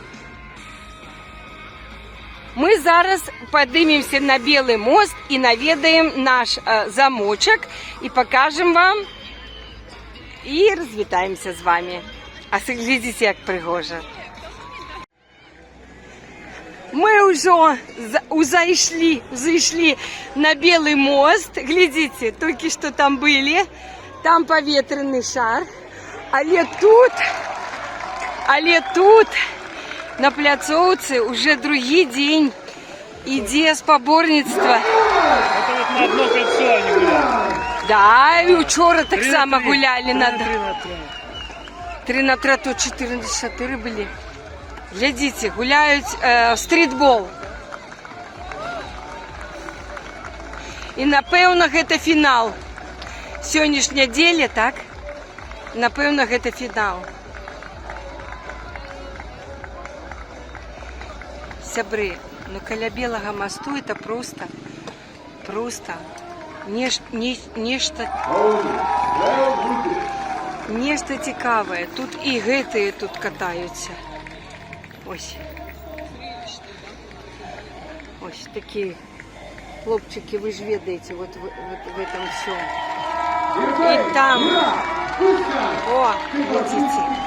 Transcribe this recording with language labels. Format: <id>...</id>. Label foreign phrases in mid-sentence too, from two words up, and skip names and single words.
<ru>Мы зараз поднимемся на Белый мост и наведаем наш замочек и покажем вам и развитаемся с вами. А глядите, как пригожа. Мы уже зашли на Белый мост. Глядите, только что там были. Там поветренный шар.</ru> <be>Але тут на пляцоўцы уже другі дзень ідзе спаборніцтва.</be> <ru>Это вот на одно кольцо они гуляют. Да, и</ru> <be>учора так само</be> <ru>гуляли на 3 на 3, тут 4 на 4 были. Глядите, гуляют стритбол.</ru> <be>И напэўна гэта фінал. Сённяшняя неделя, так? Напэўна гэта фінал. Сябры, ну каля Белага мосту</be> <ru>это просто</ru> <be>нешта цікавае. Тут і гэтыя тут катаюцца.</be> <ru>Ось такие хлопчики, вы же ведаете, вот в этом всем. И там, о, видите.</ru>